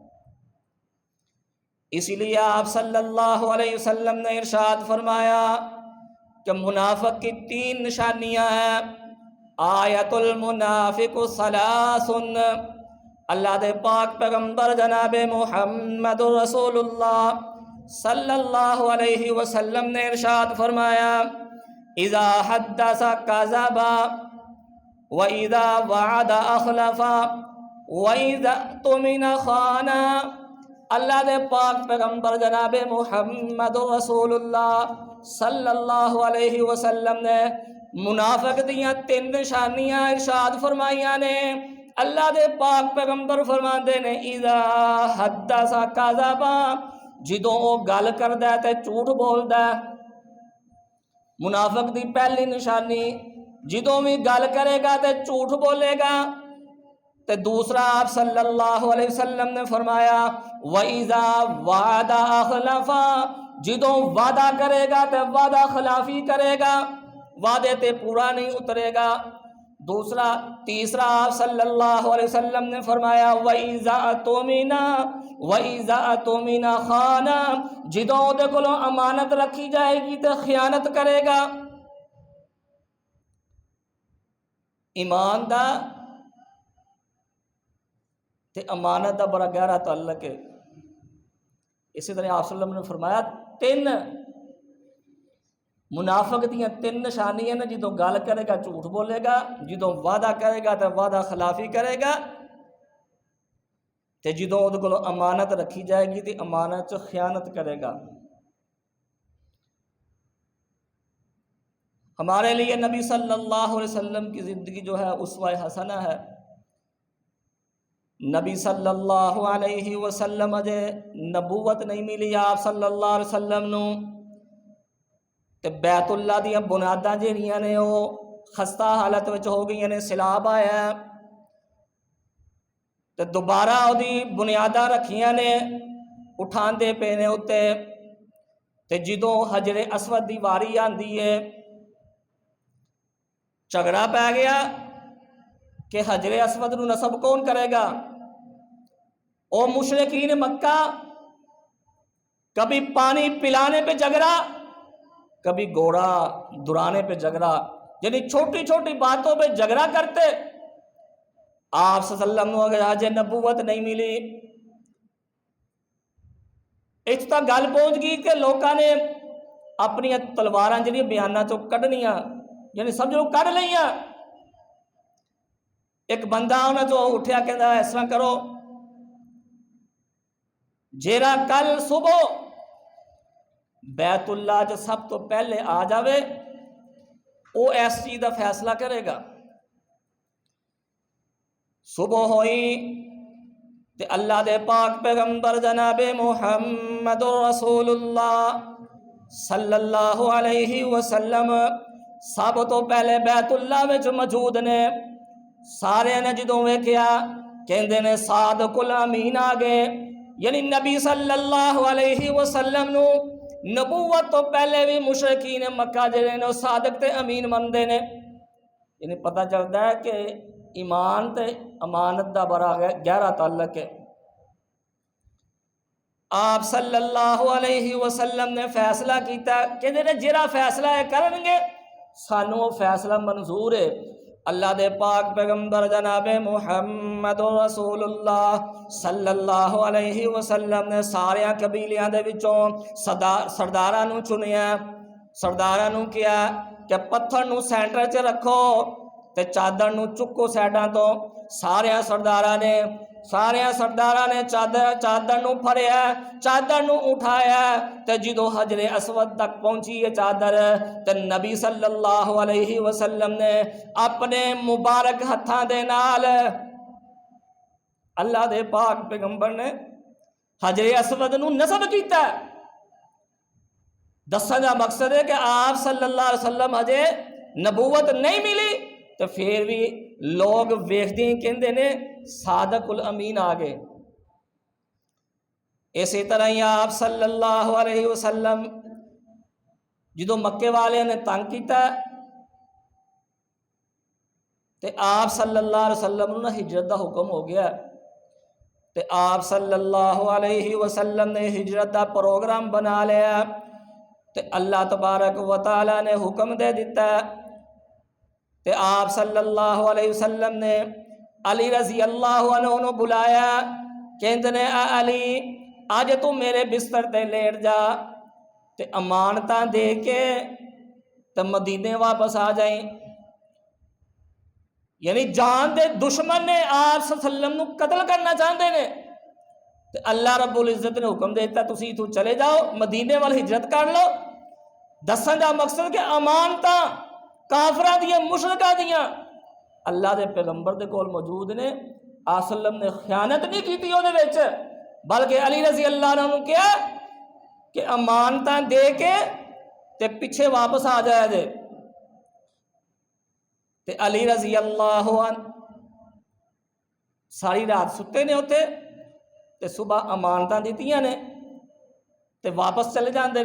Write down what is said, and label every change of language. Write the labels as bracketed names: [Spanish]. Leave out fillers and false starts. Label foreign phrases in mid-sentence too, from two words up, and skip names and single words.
[Urdu] اسی لیے آپ [Arabic] صلی اللہ علیہ وسلم [Urdu] نے ارشاد فرمایا کہ منافق کی 3 نشانیاں ہیں۔ [Arabic] آیت المنافق ثلاث، [Punjabi] اللہ دے پاک پیغمبر جناب محمد رسول اللہ [Arabic] صلی اللہ علیہ وسلم [Punjabi] نے ارشاد فرمایا، [Arabic] اذا حدث کذب وَإِذَا وَعَدَ أَخْلَفَ وَإِذَا اؤْتُمِنَ خَانَ۔ [Punjabi] اللہ دے پاک پیغمبر جناب محمد رسول اللہ [Arabic] صلی اللہ علیہ وسلم [Punjabi] نے منافق دیاں 3 نشانیاں ارشاد فرمائیاں نے۔ اللہ دے پاک پیغمبر فرماندے نے [Arabic] اذا حدث کذبا، [Punjabi] جدوں وہ گل کردا ہے تے جھوٹ بولدا ہے۔ منافق دی پہلی نشانی جدوں بھی گل کرے گا تے جھوٹ بولے گا۔ تے دوسرا آپ [Arabic] صلی اللہ علیہ وسلم [Punjabi] نے فرمایا [Arabic] وَإِذَا وَعَدَ أَخْلَفَ، [Punjabi] جدوں وعدہ کرے گا تے وعدہ خلافی کرے گا، وعدے تے پورا نہیں اترے گا۔ تیسرا آپ [Arabic] صلی اللہ علیہ وسلم [Punjabi] نے فرمایا [Arabic] وَإِذَا اؤْتُمِنَ خَانَ، [Punjabi] جدوں دے کولوں امانت رکھی جائے گی تے خیانت کرے گا۔ ایمان دا تے امانت دا بڑا گہرا تعلق ہے۔ اسی طرح آپ [Arabic] صلی اللہ علیہ وسلم [Punjabi] نے فرمایا تین منافق دیاں تین نشانیاں نے، جدوں گل کرے گا جھوٹ بولے گا، جدوں وعدہ کرے گا تو وعدہ خلافی کرے گا، تے جدوں اودے کولوں امانت رکھی جائے گی تے امانت چ خیانت کرے گا۔ [Urdu] ہمارے لیے نبی [Arabic] صلی اللہ علیہ وسلم [Urdu] کی زندگی جو ہے اسوہ حسنہ ہے۔ [Punjabi] نبی [Arabic] صلی اللہ علیہ وسلم [Punjabi] اجے نبوت نہیں ملی آپ [Arabic] صلی اللہ علیہ وسلم [Punjabi] نو، تے بیت اللہ دیاں بنیاداں جہڑیاں نے وہ خستہ حالت وچ ہو گئی نے، سیلاب آیا تے دوبارہ وہی بنیاداں رکھیاں نے، اٹھاندے پے نے اتنے، تے جدوں حجر اسود دی واری آندی ہے جھگڑا پی گیا کہ حجر اسود نو نصب کون کرے گا۔ [Urdu] او مشرکین مکہ کبھی پانی پلانے پہ جھگڑا، کبھی گھوڑا درانے پہ جھگڑا، یعنی چھوٹی چھوٹی باتوں پہ جھگڑا کرتے۔ [Punjabi] آپ [Arabic] صلی اللہ علیہ وسلم [Punjabi] اگر نبوت نہیں ملی، اس تک گل پہنچ گئی کہ لوگوں نے اپنی تلواراں جہاں بیاناں چوں کڈنیاں، یعنی سمجھو کڈ لئیاں۔ ایک بندہ انہاں چوں اٹھیا کہندا اس طرح کرو، جیڑا کل صبح بیت اللہ جو سب تو پہلے آ جاوے وہ اس چیز کا فیصلہ کرے گا۔ صبح ہوئی تے اللہ دے پاک پیغمبر جناب محمد رسول اللہ [Arabic] صلی اللہ علیہ وسلم [Punjabi] سب تو پہلے بیت اللہ وچ موجود نے۔ سارے نے جدوں ویکھیا کہندے نے صادق الامین آ گئے، یعنی نبی [Arabic] صلی اللہ علیہ وسلم [Punjabi] نو نبوت تو پہلے بھی مشرکین مکہ جڑے نے صادق تے امین مندے نے۔ یعنی پتہ چلتا ہے کہ ایمان تے امانت دا بڑا گہرا تعلق ہے۔ آپ [Arabic] صلی اللہ علیہ وسلم [Punjabi] نے فیصلہ کیتا کہ جڑا فیصلہ ہے کرن گے سانو وہ فیصلہ منظور ہے۔ اللہ دے پاک پیغمبر جناب محمد رسول اللہ [Arabic] صلی اللہ علیہ وسلم [Punjabi] نے سارے قبیلیاں دے وچوں سرداراں نو چنیا، سرداراں نو کیا کہ پتھر نو سینٹر چ رکھو تے چادر نو چکو سائڈاں تو۔ سارے سرداراں نے چادر نو پھڑیا، چادر نو اٹھایا تے جدو حجر اسود تک پہنچی ہے چادر تے نبی [Arabic] صلی اللہ علیہ وسلم [Punjabi] نے اپنے مبارک ہتھاں دے نال اللہ دے پاک پیغمبر نے حجر اسود نو نصب کیتا۔ دسن دا مقصد ہے کہ آپ [Arabic] صلی اللہ علیہ وسلم [Punjabi] ہجے نبوت نہیں ملی تو پھر بھی لوگ ویکھدے ہی کہندے نے صادق الامین آ گئے۔ اسی طرح ہی آپ [Arabic] صلی اللہ علیہ وسلم [Punjabi] جدو مکے والے نے تنگ کیتا تے آپ [Arabic] صلی اللہ علیہ وسلم [Punjabi] نے ہجرت دا حکم ہو گیا تے آپ [Arabic] صلی اللہ علیہ وسلم [Punjabi] نے ہجرت دا پروگرام بنا لیا تے [Arabic] اللہ تبارک و تعالی [Punjabi] نے حکم دے دیتا تے آپ [Arabic] صلی اللہ علیہ وسلم [Punjabi] نے علی [Arabic] رضی اللہ عنہ [Punjabi] نے بلایا، کہندے نے اے علی آج تو میرے بستر تے لیٹ جا تے امانتاں دے کے تے مدینے واپس آ جائیں۔ یعنی جان دے دشمن نے آپ [Arabic] صلی اللہ علیہ وسلم [Punjabi] نو قتل کرنا چاہتے ہیں تے [Arabic] اللہ رب العزت [Punjabi] نے حکم دیتا تسی تو چلے جاؤ مدینے وال ہجرت کر لو۔ دسن دا مقصد کہ امانتاں کافراں دیاں مشرکاں دیاں اللہ دے پیغمبر دے کول موجود نے، آپ [Arabic] صلی اللہ علیہ وسلم [Punjabi] نے خیانت نہیں کیتی وہ وچ، بلکہ علی [Arabic] رضی اللہ عنہ [Punjabi] نے کیا کہ امانتاں دے کے تے پیچھے واپس آ جائے دے، تے علی [Arabic] رضی اللہ عنہ [Punjabi] ساری رات ستے نے اتنے تے صبح امانتاں دیتیاں نے تے واپس چلے جاندے نے۔